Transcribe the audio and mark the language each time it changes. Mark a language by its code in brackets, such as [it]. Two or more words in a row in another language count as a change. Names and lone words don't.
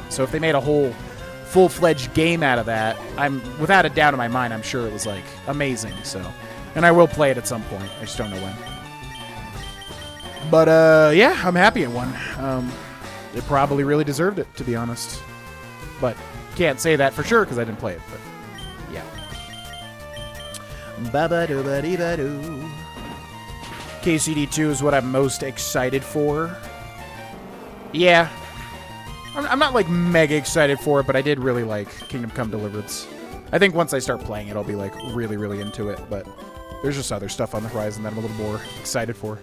[en] So if they made a whole full-fledged game out of that, I'm without a doubt in my mind, I'm sure it was like amazing. So, and I will play it at some point. I just don't know when. But yeah, I'm happy it won. It probably really deserved it, to be honest. But can't say that for sure because I didn't play it. But yeah. Ba-ba-do-ba-dee-ba-doo. KCD2 is what I'm most excited for. Yeah. I'm not like mega excited for it, but I did really like Kingdom Come Deliverance. I think once I start playing it, I'll be like really, really into it. But there's just other stuff on the horizon that I'm a little more excited for.